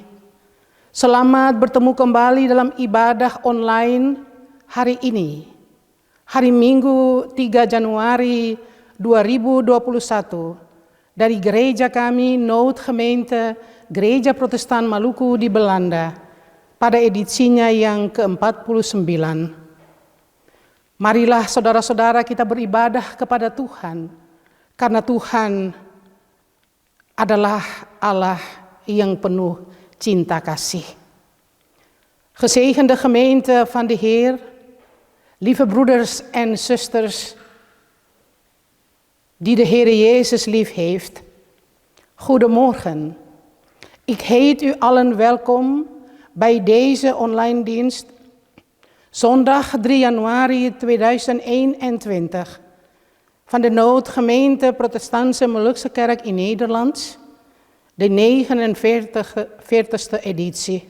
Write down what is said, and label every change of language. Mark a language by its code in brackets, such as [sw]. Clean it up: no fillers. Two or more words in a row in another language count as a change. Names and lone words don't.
[id] Selamat bertemu kembali dalam ibadah online hari ini, hari Minggu 3 Januari 2021 dari gereja kami Noodgemeente Gereja Protestan Maluku di Belanda pada edisinya yang ke-49. Marilah saudara-saudara kita beribadah kepada Tuhan, karena Tuhan adalah Allah yang penuh cinta kasih. [nl] Gezegende gemeente van de Heer, lieve broeders en zusters die de Heer Jezus lief heeft, goedemorgen. Ik heet u allen welkom bij deze online dienst, zondag 3 januari 2021, van de Noodgemeente Protestantse Molukse Kerk in Nederland, de 49e editie.